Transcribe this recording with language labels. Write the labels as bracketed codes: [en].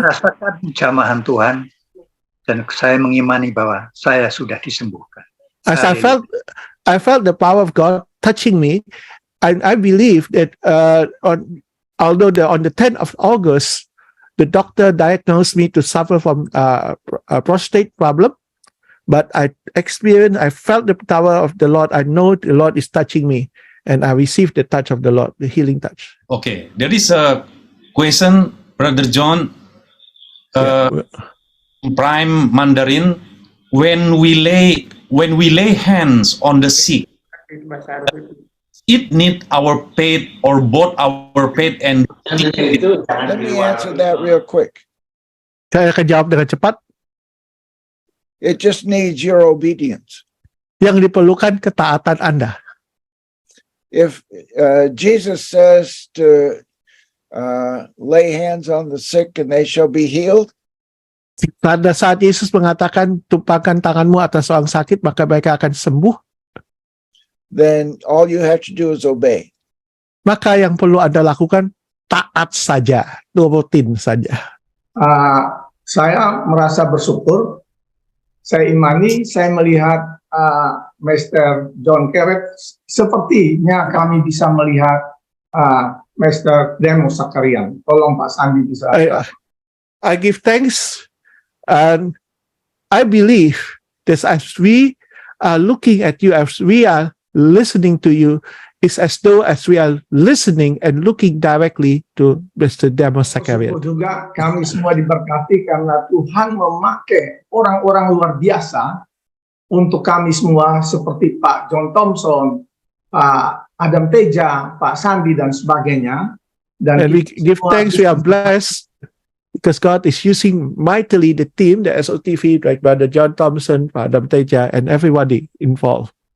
[id] merasakan jamahan Tuhan dan saya mengimani bahwa saya sudah disembuhkan. [en] As I felt the power of God touching me, and I believe that although on the 10th of August, the doctor diagnosed me to suffer from a prostate problem, but I felt the power of the Lord. I know the Lord is touching me, and I received the touch of the Lord, the healing touch. Okay, there is a question, Brother John, Prime Mandarin. When we lay hands on the sick, it need our faith or both our faith and. Let me answer that real quick. [id] Saya akan jawab dengan cepat. [en] It just needs your obedience. [id] Yang diperlukan ketaatan Anda. [en] If Jesus says to lay hands on the sick and they shall be healed, [id] Pada saat Yesus mengatakan tumpahkan tanganmu atas orang sakit maka mereka akan sembuh, [en] then all you have to do is obey. [id] maka yang perlu Anda lakukan taat saja, nurutin saja. Saya merasa bersyukur. Saya imani, saya melihat Master John Carrett sepertinya kami bisa melihat Mr. Demo Sakarian. Tolong Pak Sandi bisa. [en] I give thanks, and I believe that as we are looking at you, as we are listening to you, it's as though as we are listening and looking directly to Mr. Demo Sakarian. [id] Bersyukur juga kami semua diberkati karena Tuhan memakai orang-orang luar biasa untuk kami semua seperti Pak John Thompson, Pak Adam Teja, Pak Sandi dan sebagainya. [en] And we give thanks, we are blessed because God is using mightily the team, the SOTV, like Brother John Thompson, Pak Adam Teja, and everybody involved.